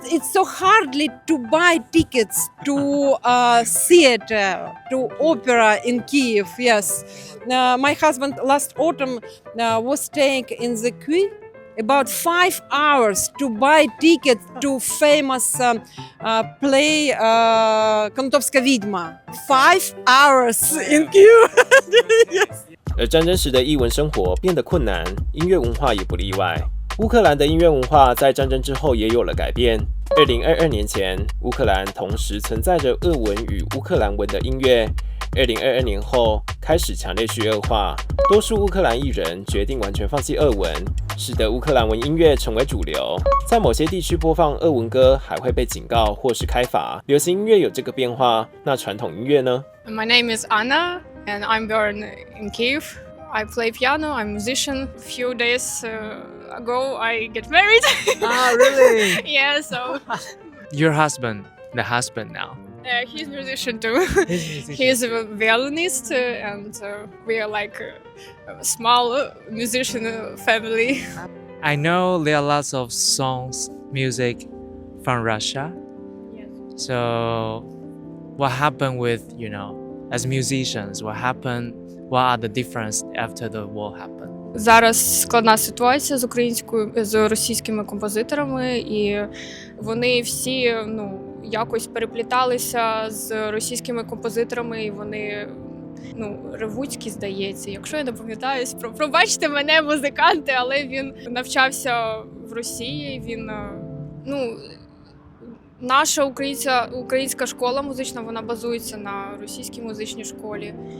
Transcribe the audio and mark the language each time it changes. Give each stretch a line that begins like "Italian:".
English: It's so hardly to buy tickets to theater, to opera in Kiev. Yes, my husband last autumn was staying in the queue about 5 hours to buy tickets to famous play Kontovska Vidma. 5 hours in queue. Yes.
Chinese: 而战争时的艺文生活变得困难，音乐文化也不例外。乌克兰的音乐文化在战争之后也有了改变。2022年前，乌克兰同时存在着俄文与乌克兰文的音乐。 2022年后，开始强烈去俄化，多数乌克兰艺人决定完全放弃俄文，使得乌克兰文音乐成为主流。在某些地区播放俄文歌还会被警告或是开罚。流行音乐有这个变化，那传统音乐呢？
English: My name is Anna, and I'm born in Kiev. I play piano. I'm a musician. A few days ago, I get married. Ah, really? Yeah. So. Your husband, the husband now. He's a musician too. He's a violinist, and we are like a small musician family. I know there are lots of songs, music from Russia. Yes. So, what happened with, as musicians, what are the differences after the war happened?
Ukrainian: Зараз складна ситуація з російськими композиторами, і вони всі якось перепліталися з російськими композиторами, і вони Ревуцький, здається, якщо я не пам'ятаюсь, пробачте мене, музиканти, але він навчався в Росії, він наша українська школа музична, вона базується на російській музичній школі.